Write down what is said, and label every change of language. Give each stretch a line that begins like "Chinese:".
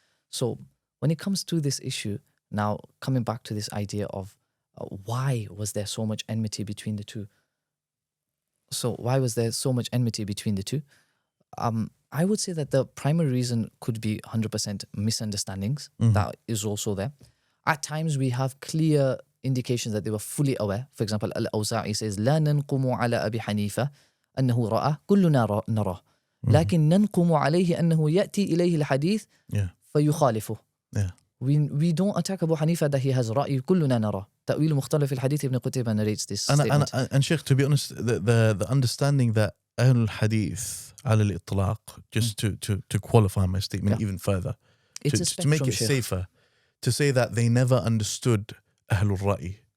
English: So when it comes to this issue, now coming back to this idea of why was there so much enmity between the two? So why was there so much enmity between the two? I would say that the primary reason could be 100% misunderstandings. That is also there. At times we have clear indications that they were fully aware. For example, Al-Awza'i says,
Arabic: لا ننقم على أبي حنيفة أنه رأى كلنا نراه لكن ننقم عليه أنه يأتي إليه الحديث فيخالفه.
English: We don't attack Abu Hanifa that he has
Arabic: رأي كلنا نراه. تأويل مختلف الحديث
English: Ibn Qutayba narrates this statement. And Sheikh, to be honest, the understanding that Ahl al-Hadith
Arabic: على الإطلاق,
English: just to qualify my statement even further, to make it safer, to say that they never understood Ahl al-Ra'i.